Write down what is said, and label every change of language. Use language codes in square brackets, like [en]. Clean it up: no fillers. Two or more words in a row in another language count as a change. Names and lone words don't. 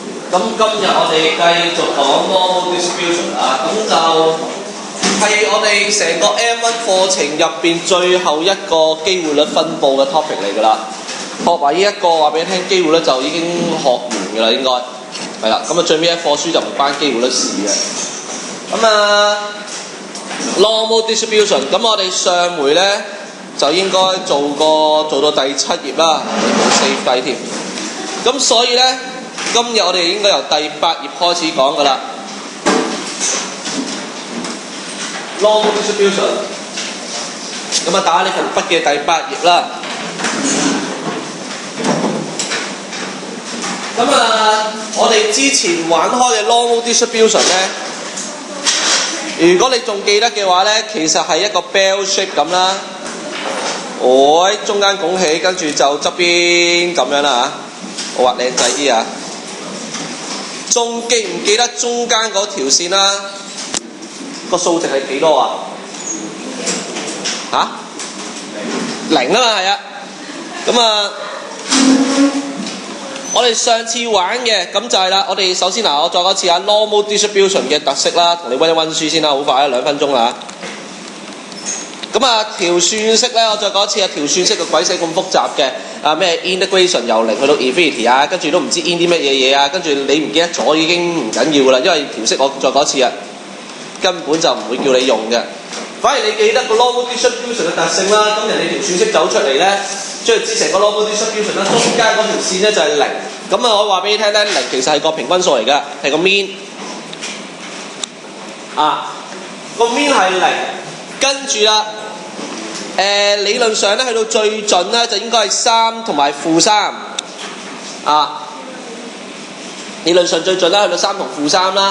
[yue] 咁今日我哋繼續講 [en] normal distribution [yue] 啊，咁就係我哋成個 M1 課程入邊最後一個機會率分佈嘅 topic 嚟㗎啦。學埋呢一個話俾你聽，機會率就已經學完㗎啦，應該係啦。咁啊最尾一課書就唔關機會率事嘅。咁啊 [en] normal distribution， [yue] 咁我哋上回咧就應該做到第7頁啦，冇 save 低添。咁所以咧，今日我哋應該由第8頁開始講㗎啦。 [en] normal distribution， [yue] 咁啊打呢份筆嘅第8頁啦。咁啊，我哋之前玩開嘅 [en] normal distribution [yue] 咧，如果你仲記得嘅話咧，其實係一個 [en] bell shape [yue] 咁啦。中間拱起，跟住就側邊咁樣啦嚇。我畫靚仔啲啊！仲記唔記得中間嗰條線啦？個數值係幾多啊？嚇？0啊嘛，係啊。咁啊，我哋上次玩嘅咁就係啦。我哋首先我再講一次 [en] normal distribution [yue] 嘅特色啦，同你溫一溫書先啦，好快2分鐘啦。咁啊，條算式咧，我再講一次條算式個鬼死咁複雜嘅咩 integration 由0去到 infinity 啊，跟住都唔知 in 啲乜嘢嘢啊，跟住你唔記得咗已經唔緊要㗎啦，因為條式我再講一次根本就唔會叫你用嘅。反而你記得個 [en] normal distribution [yue] 嘅特性啦，咁人哋條算式走出嚟咧，將佢知成個 [en] normal distribution [yue] 啦，中間嗰條線咧就係0。咁啊，我話俾你聽咧，0其實係個平均數嚟㗎，係個 mean 個 mean 係0，跟住啦。理論上咧，去到最盡咧就應該係3同埋-3理論上最盡啦，去到3同-3啦。